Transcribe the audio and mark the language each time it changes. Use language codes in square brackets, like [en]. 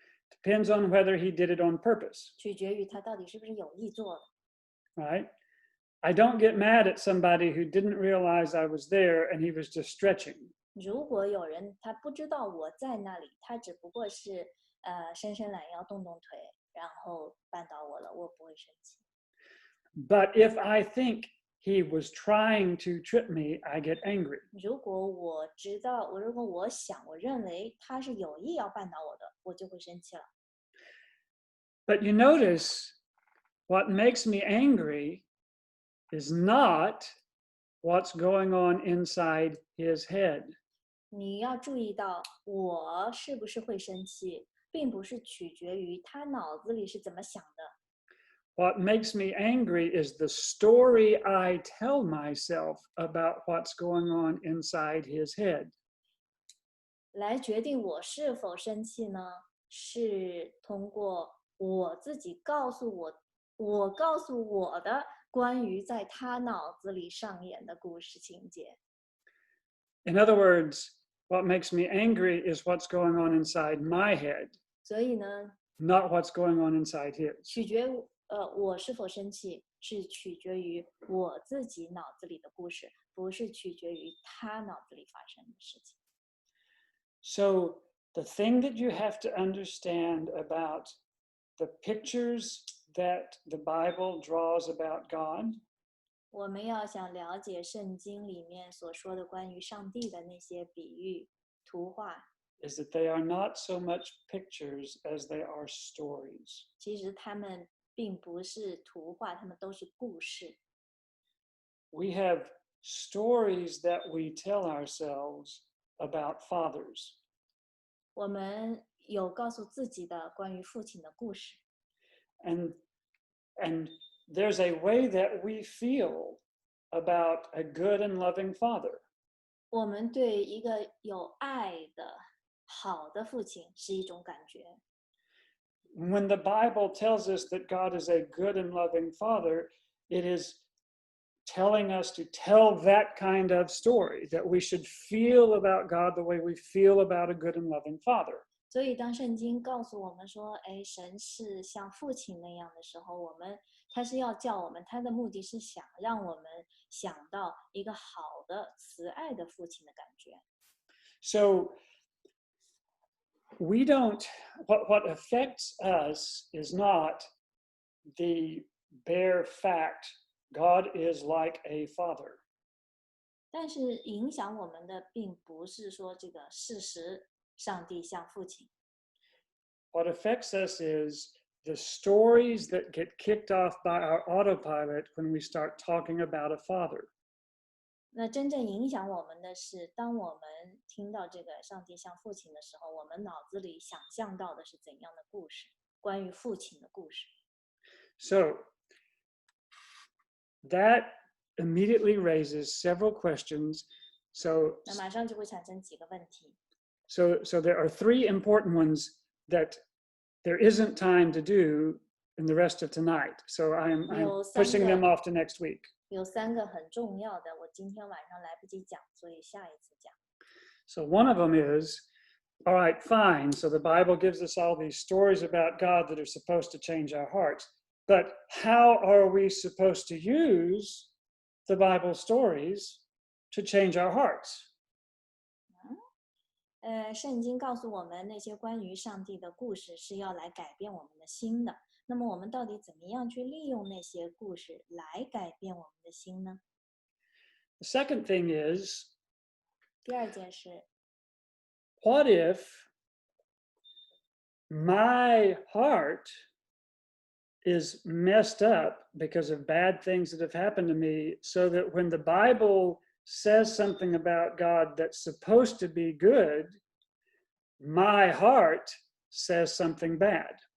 [en] depends on whether he did it on purpose, [zh] 取决于他到底是不是有意做的。 [en] right? I don't get mad at somebody who didn't realize I was there and he was just stretching. [zh] 如果有人他不知道我在那里，他只不过是伸伸懒腰、动动腿，然后绊倒我了，我不会生气。 [en] But if I think he was trying to trip me, I get angry. [zh] 如果我知道，如果我认为他是有意要绊倒我的，我就会生气了。 [en] But you notice what makes me angry is not what's going on inside his head. [zh] 你要注意到，我是不是会生气，并不是取决于他脑子里是怎么想的。 [en] What makes me angry is the story I tell myself about what's going on inside his head. [zh] 来决定我是否生气呢？是通过我自己告诉我的关于在他脑子里上演的故事情节。 [en] In other words, what makes me angry is what's going on inside my head. [zh] 所以呢， [en] not what's going on inside his. [zh] 取决于我是否生气，是取决于我自己脑子里的故事，不是取决于他脑子里发生的事情。 [en] So the thing that you have to understand about the pictures that the Bible draws about God [zh] 我们要想了解圣经里面所说的关于上帝的那些比喻、图画， [en] is that they are not so much pictures as they are stories. [zh] 其实他们并不是图画，他们都是故事。 [en] We have stories that we tell ourselves about fathers. [zh] 我们有告诉自己的关于父亲的故事， [en] And there's a way that we feel about a good and loving father. [zh] 我们对一个有爱的好的父亲是一种感觉。 [en] When the Bible tells us that God is a good and loving father, it is telling us to tell that kind of story, that we should feel about God the way we feel about a good and loving father. [zh] 所以当圣经告诉我们说，哎，神是像父亲那样的时候，他是要叫我们，他的目的是想让我们想到一个好的慈爱的父亲的感觉。 [en] So we don't, what affects us is not the bare fact God is like a father. [zh] 但是影响我们的并不是说这个事实，上帝像父亲。 [en] What affects us is the stories that get kicked off by our autopilot when we start talking about a father. [zh] 那真正影响我们的是，当我们听到这个上帝像父亲的时候，我们脑子里想象到的是怎样的故事，关于父亲的故事。 [en] So that immediately raises several questions. So [zh] 那马上就会产生几个问题。 [en] there are three important ones that there isn't time to do in the rest of tonight. So I'm pushing them off to next week. [zh] 有3个很重要的，我今天晚上来不及讲，所以下一次讲。 [en] So one of them is, all right, fine. So the Bible gives us all these stories about God that are supposed to change our hearts. But how are we supposed to use the Bible stories to change our hearts? [zh] 圣经告诉我们那些关于上帝的故事是要来改变我们的心的。那么我们到底怎么样去利用那些故事来改变我们的心呢？ [en] The second thing is, [zh] 第二件事， [en] what if my heart is messed up because of bad things that have happened to me, so that when the Bible says something about God that's supposed to be good, my heart says something bad.